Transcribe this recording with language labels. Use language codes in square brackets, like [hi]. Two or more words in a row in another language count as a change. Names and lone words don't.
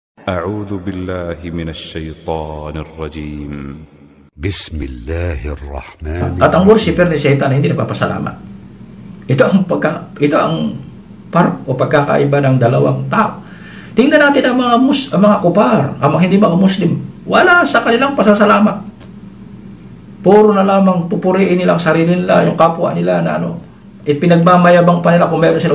[ar] أعوذ بالله من الشيطان الرجيم. بسم الله الرحمن [tl] At ang worshiper ni Satan hindi nagpapasalamat. Ito ang pagkakaiba ng dalawang tao. Tingnan natin ang mga kupar, ang mga hindi mga Muslim. Wala sa kanilang pasasalamat. Puro na lamang pupuriin nilang sarili nila, yung kapwa nila na pinagmamayabang pa nila kung meron sila.